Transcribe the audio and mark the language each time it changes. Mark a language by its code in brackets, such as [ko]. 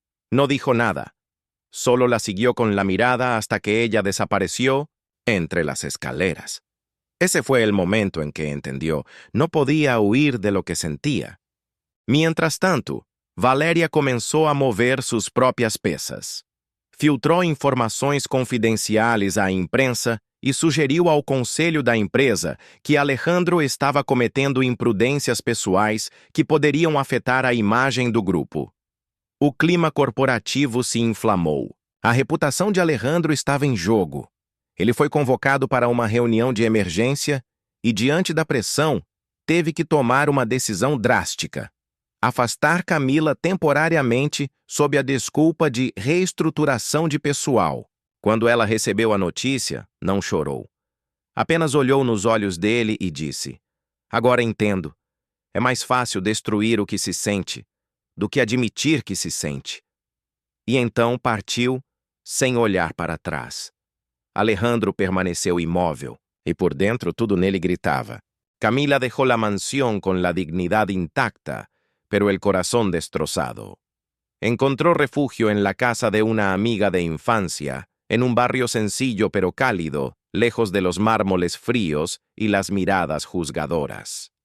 [es] No dijo nada, solo la siguió con la mirada hasta que ella desapareció entre las escaleras. Ese fue el momento en que entendió, no podía huir de lo que sentía. Mientras tanto, Valeria comenzó a mover sus propias pesas. [pt] Filtrou informações confidenciais à imprensa e sugeriu ao conselho da empresa que Alejandro estava cometendo imprudências pessoais que poderiam afetar a imagem do grupo. O clima corporativo se inflamou. A reputação de Alejandro estava em jogo. Ele foi convocado para uma reunião de emergência e, diante da pressão, teve que tomar uma decisão drástica: afastar Camila temporariamente sob a desculpa de reestruturação de pessoal. Quando ela recebeu a notícia, não chorou. Apenas olhou nos olhos dele e disse: «Agora entendo. É mais fácil destruir o que se sente do que admitir que se sente». E então partiu, sem olhar para trás. Alejandro permaneceu imóvel, e por dentro tudo nele gritava. [es] Camila dejó la mansión con la dignidad intacta, pero el corazón destrozado. Encontró refugio en la casa de una amiga de infancia, en un barrio sencillo pero cálido, lejos de los mármoles fríos y las miradas juzgadoras.